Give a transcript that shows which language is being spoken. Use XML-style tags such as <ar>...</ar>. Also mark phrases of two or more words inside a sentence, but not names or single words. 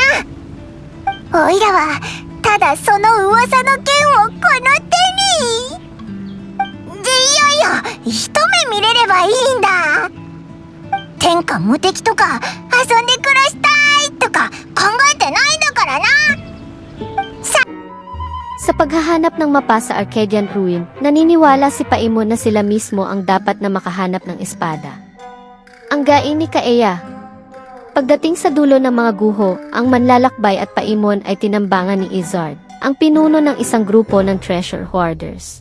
<ja>おいらはただその噂の剣をこの手に。でいよいよ一目見れればいいんだ。天下無敵とか遊んで暮らしたいとか考えてないんだからな。</ja> <tl>Sa paghahanap ng mapa sa Arcadian Ruin, naniniwala si Paimon na sila mismo ang dapat na makahanap ng espada. Ang gain ni Kaeya. Pagdating sa dulo ng mga guho, ang manlalakbay at Paimon ay tinambangan ni Izard, ang pinuno ng isang grupo ng</tl> <en>treasure hoarders.</en>